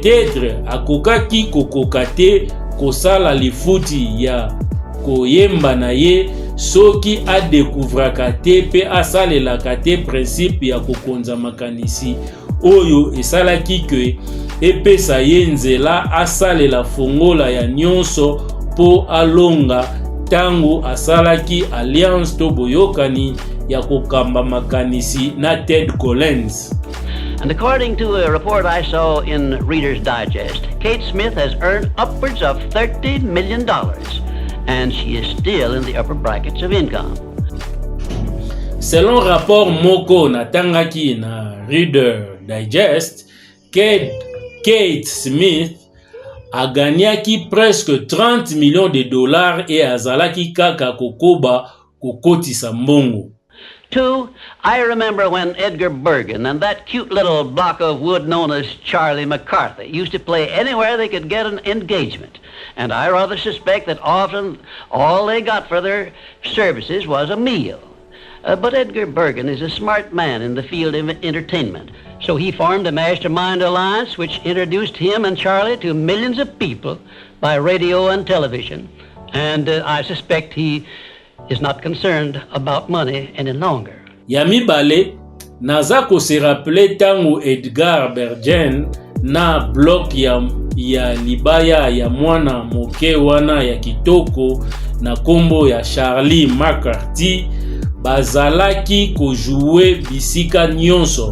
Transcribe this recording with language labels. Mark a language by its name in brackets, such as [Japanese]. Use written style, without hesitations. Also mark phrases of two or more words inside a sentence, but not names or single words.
[Lingala] Peut-être akokaki kokoka te kosala lifuti ya koyemba na ye soki adekouvraka te pe asalelaka te principe ya kokonza makanisi oyo esalaki ke epesa ye nzela asalela fongola ya nyonso po alonga tango asalaki alliance to boyokani ya kokamba makanisi na Ted Collins. [English] And according to a report I saw in Reader's Digest, Kate Smith has earned upwards of $30 million, and she is still in the upper brackets of income. [French] Selon rapport [Lingala] moko natangaki na Reader Digest, Kate Smith aganiaki [French] presque 30 millions de dollars [Lingala] et azalaki kaka kokoba kokotisa mbongo. [English] Two, I remember when Edgar Bergen and that cute little block of wood known as Charlie McCarthy used to play anywhere they could get an engagement. And I rather suspect that often all they got for their services was a meal. But Edgar Bergen is a smart man in the field of entertainment. So he formed a mastermind alliance which introduced him and Charlie to millions of people by radio and television. And I suspect he is not concerned about money any longer. [Lingala] Yami Bale, naza ko [French] se rappele [Lingala] tango Edgar Bergen na block ya libaya ya mwana moke wana ya kitoko na kombo ya Charlie McCarthy bazalaki kojouer bisika nyonso.